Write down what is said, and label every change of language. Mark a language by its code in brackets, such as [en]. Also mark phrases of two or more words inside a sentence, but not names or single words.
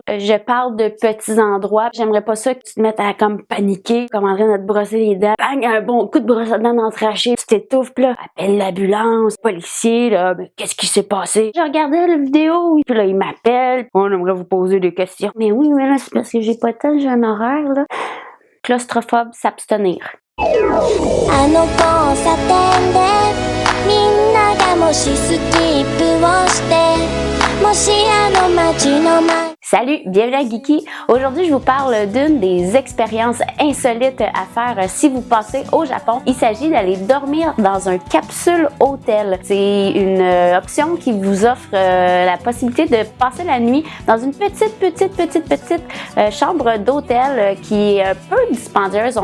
[fr] Je parle de petits endroits. J'aimerais pas ça que tu te mettes à comme paniquer, comme en train de te brosser les dents. Bang, un bon coup de brosse à dents dans le trachée. Tu t'étouffes, là. Appelle l'ambulance, policier, là. Mais qu'est-ce qui s'est passé? Je regardais la vidéo, puis là, il m'appelle. On aimerait vous poser des questions. Mais oui, mais là, c'est parce que j'ai pas le temps, j'ai un horaire, là. Claustrophobe, s'abstenir. [ja] あの交差点でみんながもしスキップをしてもしあの街の前 [fr] Salut, bienvenue à Geeky. Aujourd'hui, je vous parle d'une des expériences insolites à faire si vous passez au Japon. Il s'agit d'aller dormir dans un capsule hôtel. C'est une option qui vous offre la possibilité de passer la nuit dans une petite chambre d'hôtel qui est peu dispendieuse.